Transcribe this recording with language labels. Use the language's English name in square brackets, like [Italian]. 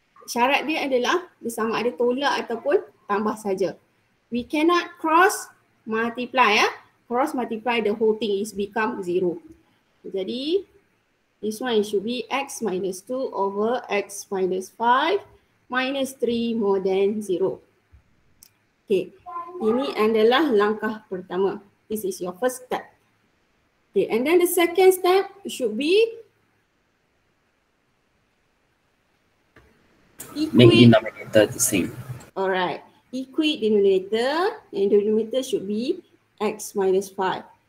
[Malay] Syarat dia adalah dia sama ada tolak ataupun tambah saja. [English] We cannot cross multiply ya. Cross multiply the whole thing is become 0. [Malay] Jadi [English] this one should be X minus 2 over X minus 5 minus 3 more than 0. [Malay] Okay, ini adalah langkah pertama. [English] This is your first step. Okay, and then the second step should be Make denominator the same. Alright, equate denominator and denominator should be X minus 5.